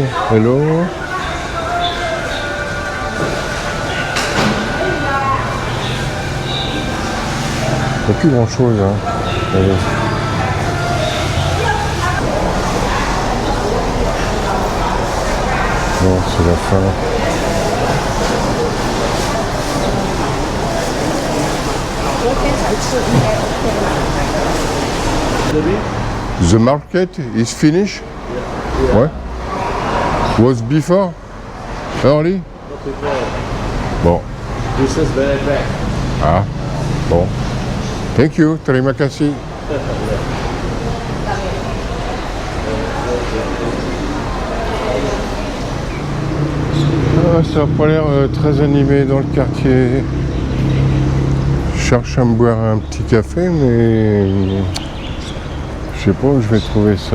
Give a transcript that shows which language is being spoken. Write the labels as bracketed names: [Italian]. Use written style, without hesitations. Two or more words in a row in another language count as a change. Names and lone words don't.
[French] Hello. Il n'y a plus grand chose. Hein. Allez. Non, c'est la fin. [English] The market is finished? Ouais. Was before? Early? Bon. This is very bad. [French] Ah, bon. [English] Thank you, [Malay] terima kasih. [French] Ah, ça n'a pas l'air très animé dans le quartier. Je cherche à me boire un petit café, mais je sais pas où je vais trouver ça.